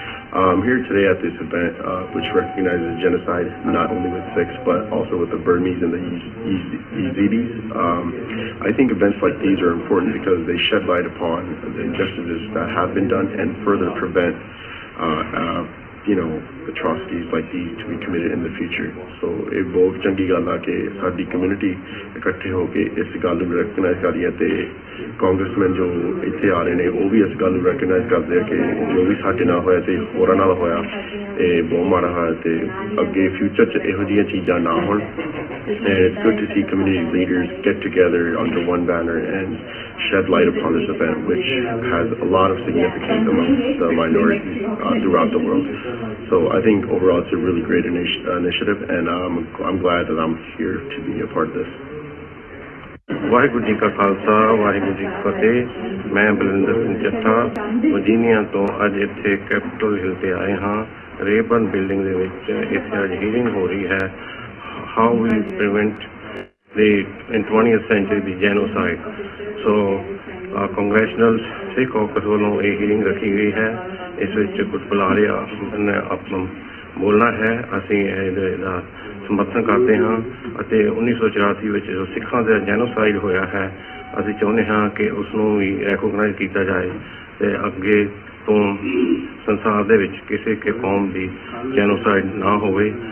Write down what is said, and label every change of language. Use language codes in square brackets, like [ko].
[en] I'm here today at this event which recognizes genocide not only with Sikhs but also with the Burmese and the Yazidis. I think events like these are important because they shed light upon the injustices that have been done and further prevent atrocities like these to be committed in the future. [pa] So ਇਹ ਬਹੁਤ ਚੰਗੀ ਗੱਲ ਆ ਕਿ ਸਾਡੀ community ਇਕੱਠੇ ਹੋ ਕੇ ਇਸ ਗੱਲ ਨੂੰ ਰੈਕਗਨਾਈਜ਼ ਕਰ ਰਹੀ ਹੈ ਤੇ ਕਾਂਗਰਸਮੈਨ ਜੋ ਇੱਥੇ ਆ ਰਹੇ ਨੇ ਉਹ ਵੀ ਇਸ ਗੱਲ ਨੂੰ ਰੈਕਗਨਾਈਜ਼ ਕਰਦੇ ਆ ਕਿ ਜੋ ਵੀ ਸਾਡੇ ਨਾਲ ਹੋਇਆ ਤੇ ਹੋਰਾਂ ਨਾਲ ਹੋਇਆ ਇਹ ਬਹੁਤ ਮਾੜਾ ਹੋਇਆ ਤੇ ਅੱਗੇ ਫਿਊਚਰ 'ਚ ਇਹੋ ਜਿਹੀਆਂ ਚੀਜ਼ਾਂ ਨਾ ਹੋਣ. [en] And it's good to see community leaders get together under one banner and shed light upon this event, which has a lot of significance amongst the minorities throughout the world. So I think overall it's a really great initiative, and I'm glad that I'm here to be a part of this. [pa] Waheguru ji ਕਾ ਖਾਲਸਾ ਵਾਹਿਗੁਰੂ ਜੀ ਕੀ ਫਤਿਹ. ਮੈਂ Balwinder Singh Chattha Virginia ਤੋਂ ਅੱਜ ਇੱਥੇ capital ਹਿਲ ਤੇ ਆਏ ਹਾਂ. ਰੇਬਰਨ building ਦੇ ਵਿੱਚ ਇੱਥੇ ਅੱਜ ਹੀਰਿੰਗ ਹੋ ਰਹੀ ਹੈ. [en] How we prevent in 20th century the genocide. [pa] So congressional Sikh caucus ਵੱਲੋਂ ਇਹ ਹੀਰਿੰਗ ਰੱਖੀ ਗਈ ਹੈ. ਇਸ ਵਿੱਚ ਕੁਝ ਬੁਲਾਰੇ ਆਪਣਾ ਬੋਲਣਾ ਹੈ. ਅਸੀਂ ਇਹਦਾ ਸਮਰਥਨ ਕਰਦੇ ਹਾਂ ਅਤੇ 1984 ਵਿੱਚ ਜੋ ਸਿੱਖਾਂ ਦਾ ਜੈਨੋਸਾਈਡ ਹੋਇਆ ਹੈ ਅਸੀਂ ਚਾਹੁੰਦੇ ਹਾਂ ਕਿ ਉਸ ਨੂੰ ਵੀ ਰੈਕੋਗਨਾਈਜ਼ ਕੀਤਾ ਜਾਏ ਅਤੇ ਅੱਗੇ ਤੋਂ ਸੰਸਾਰ ਦੇ ਵਿੱਚ ਕਿਸੇ ਕੇ ਕੌਮ ਦੀ ਜੈਨੋਸਾਈਡ ਨਾ ਹੋਵੇ.